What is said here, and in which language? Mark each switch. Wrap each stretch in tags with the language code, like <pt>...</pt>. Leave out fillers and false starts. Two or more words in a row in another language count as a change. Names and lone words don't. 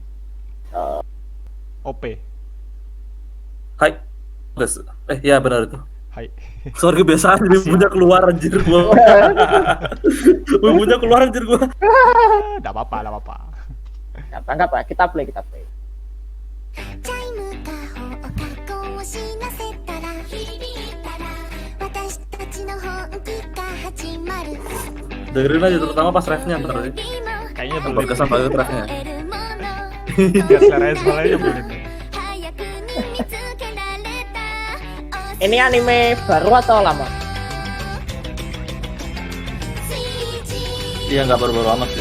<id>OP. Hai. Ya benar itu. Hai. Sorry kebiasaan punya keluar anjir gua. Punya keluar anjir gua. Enggak apa-apa. Nggak apa, kita play.</id> <ja>チャイムかほうかこを知らせたら響いたら私たちの本気が始まる</ja> <id>Dengerin aja terutama pas refnya ntar deh. Kayaknya Yang belum. berkesan banget refnya. Biar seleranya soalnya belum. Ini anime baru atau lama? Iya nggak baru-baru amat sih.</id>